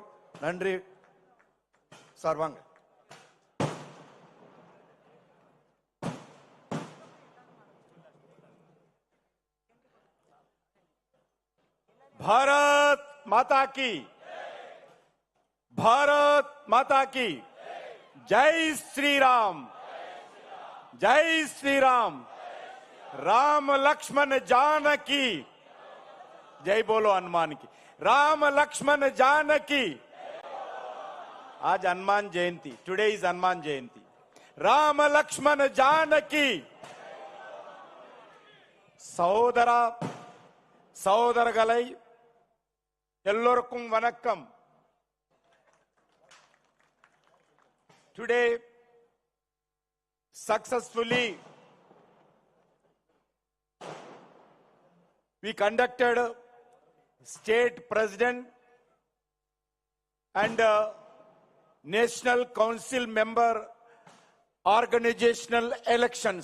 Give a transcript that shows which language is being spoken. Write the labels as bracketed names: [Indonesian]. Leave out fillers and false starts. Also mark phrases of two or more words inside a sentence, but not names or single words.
[Tamil] நன்றி சார். வாங்க. [Hindi] भारत माता की, भारत माता की जय श्री राम, जय श्री राम। राम लक्ष्मण जानकी, जय बोलो हनुमान की। राम लक्ष्मण जानकी। आज हनुमान जयंती, [English] today is [Hindi] हनुमान जयंती। राम लक्ष्मण जानकी। [Tamil] சகோதரா சகோதரர்களை எல்லோருக்கும் வணக்கம். [English] Today successfully we conducted state president and national council member organizational elections.